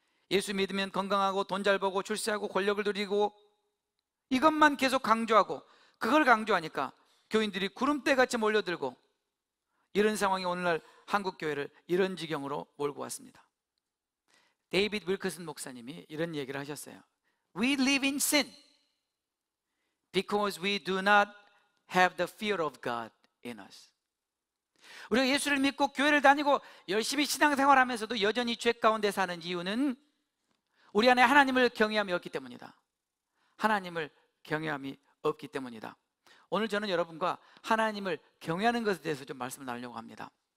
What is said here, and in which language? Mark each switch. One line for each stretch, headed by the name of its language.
Korean: 예수 믿으면 건강하고 돈 잘 벌고 출세하고 권력을 누리고 이것만 계속 강조하고 그걸 강조하니까 교인들이 구름대같이 몰려들고 이런 상황이 오늘날 한국 교회를 이런 지경으로 몰고 왔습니다. 데이비드 윌커슨 목사님이 이런 얘기를 하셨어요.
English: We live in sin because we do not have the fear of God in us.
Korean: 우리가 예수를 믿고 교회를 다니고 열심히 신앙생활하면서도 여전히 죄 가운데 사는 이유는 우리 안에 하나님을 경외함이 없기 때문이다. 하나님을 경외함이 없기 때문이다. 오늘 저는 여러분과 하나님을 경외하는 것에 대해서 좀 말씀을 나누려고 합니다.